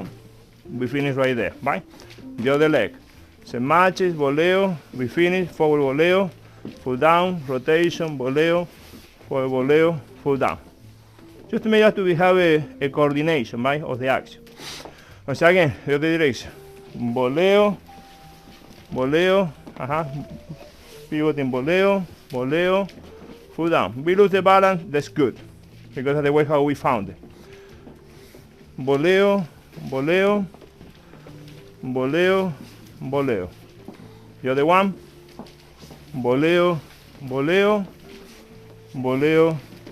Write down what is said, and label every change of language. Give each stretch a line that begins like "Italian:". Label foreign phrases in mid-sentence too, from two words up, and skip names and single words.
English: We finish right there, right? The other leg. So matches, boleo, we finish, forward boleo, full down, rotation, boleo, forward boleo, full down. Just to make sure we have a coordination, right, of the action. So again, the other direction. Boleo, boleo, pivot in boleo, boleo, full down. We lose the balance, that's good, because of the way how we found it. Boleo, boleo, boleo, boleo. The other one, boleo, boleo, boleo, boleo.